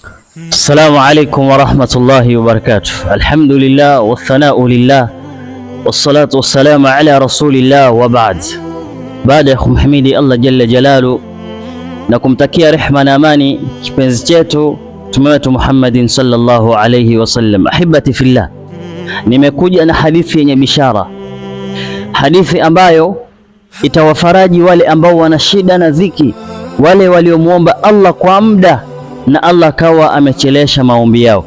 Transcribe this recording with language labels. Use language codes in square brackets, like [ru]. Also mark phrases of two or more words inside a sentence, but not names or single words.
[ar] السلام عليكم ورحمة الله وبركاته. الحمد لله والثناء لله والصلاة والسلام على رسول الله وبعد. [sw] Baada ya kumhimidi Allah [ar] جل جلاله [sw] na kumtakia rehma na amani kipenzi chetu mtume wetu Muhammadin [ar] صلى الله عليه وسلم. أحبتي في الله, [sw] nimekuja na hadithi yenye bishara, hadithi ambayo itawafaraji wale ambao wana shida na dhiki, wale waliomuomba Allah kwa muda na Allah kawa amechelesha maombi yao.